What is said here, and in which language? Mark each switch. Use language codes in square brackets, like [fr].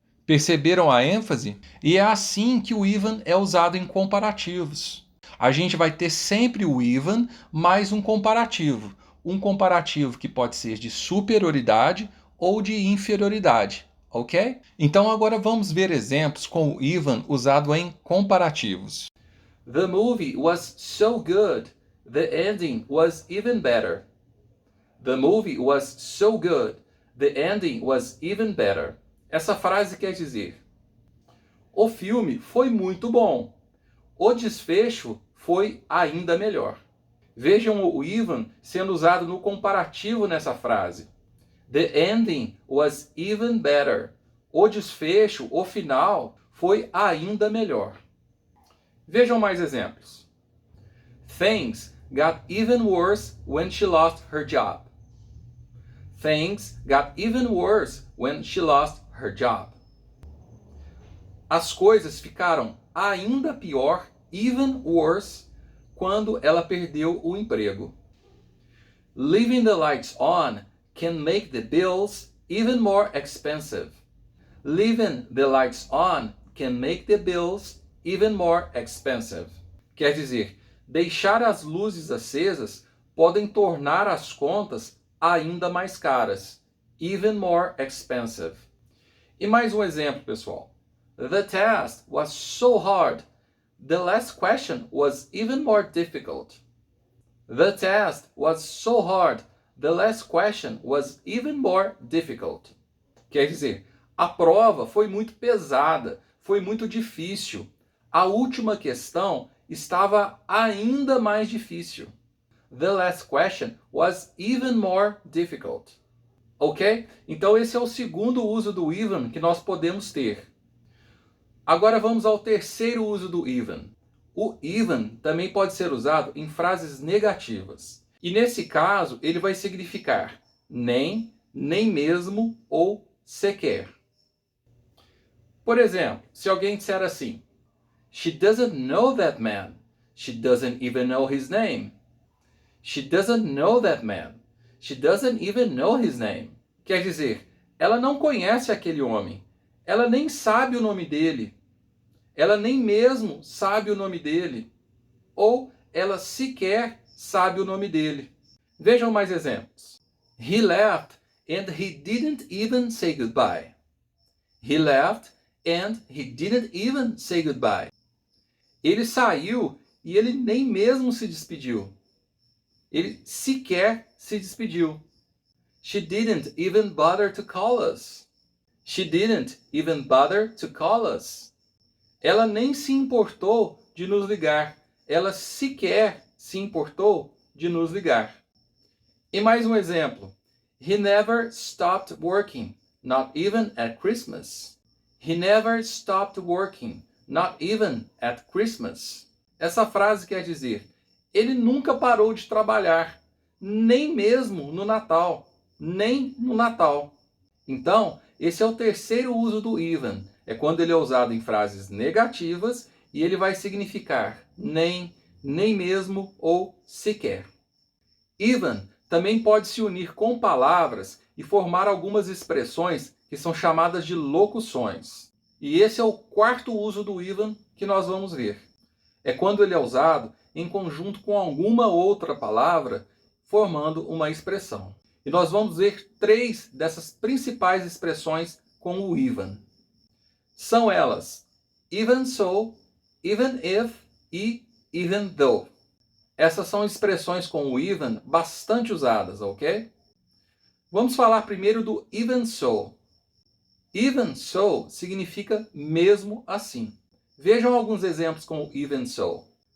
[pt] Perceberam a ênfase? E é assim que o even é usado em comparativos. A gente vai ter sempre o even mais um comparativo. Um comparativo que pode ser de superioridade ou de inferioridade, ok? Então agora vamos ver exemplos com o even usado em comparativos. [en] The movie was so good, the ending was even better. The movie was so good, the ending was even better. [pt] Essa frase quer dizer: o filme foi muito bom. O desfecho foi ainda melhor. Vejam o even sendo usado no comparativo nessa frase. [en] The ending was even better. [pt] O desfecho, o final, foi ainda melhor. Vejam mais exemplos. [en] Things got even worse when she lost her job. Things got even worse when she lost her job. [pt] As coisas ficaram ainda pior, [en] even worse, [pt] quando ela perdeu o emprego. [en] Leaving the lights on can make the bills even more expensive. Leaving the lights on can make the bills even more expensive. [pt] Quer dizer, deixar as luzes acesas podem tornar as contas ainda mais caras. [en] Even more expensive. [pt] E mais um exemplo, pessoal. [en] The test was so hard. The last question was even more difficult. The test was so hard. The last question was even more difficult. [pt] Quer dizer, a prova foi muito pesada, foi muito difícil. A última questão estava ainda mais difícil. [en] The last question was even more difficult. Ok? [pt] Então esse é o segundo uso do even que nós podemos ter. Agora vamos ao terceiro uso do even. O even também pode ser usado em frases negativas. E nesse caso, ele vai significar nem, nem mesmo ou sequer. Por exemplo, se alguém disser assim: [en] She doesn't know that man. She doesn't even know his name. She doesn't know that man. She doesn't even know his name. [pt] Quer dizer, ela não conhece aquele homem. Ela nem sabe o nome dele. Ela nem mesmo sabe o nome dele. Ou ela sequer sabe o nome dele. Vejam mais exemplos. [en] He left and he didn't even say goodbye. He left and he didn't even say goodbye. [pt] Ele saiu e ele nem mesmo se despediu. Ele sequer se despediu. [en] She didn't even bother to call us. She didn't even bother to call us. [pt] Ela nem se importou de nos ligar. Ela sequer se importou de nos ligar. E mais um exemplo. [en] He never stopped working, not even at Christmas. He never stopped working, not even at Christmas. [pt] Essa frase quer dizer, ele nunca parou de trabalhar, nem mesmo no Natal. Nem no Natal. Então, esse é o terceiro uso do even. É quando ele é usado em frases negativas e ele vai significar nem, nem mesmo ou sequer. Even também pode se unir com palavras e formar algumas expressões que são chamadas de locuções. E esse é o quarto uso do even que nós vamos ver. É quando ele é usado em conjunto com alguma outra palavra, formando uma expressão. E nós vamos ver 3 dessas principais expressões com o even. São elas even so, even if e even though. Essas são expressões com o even bastante usadas, ok? Vamos falar primeiro do even so. Even so significa mesmo assim. Vejam alguns exemplos com o even so.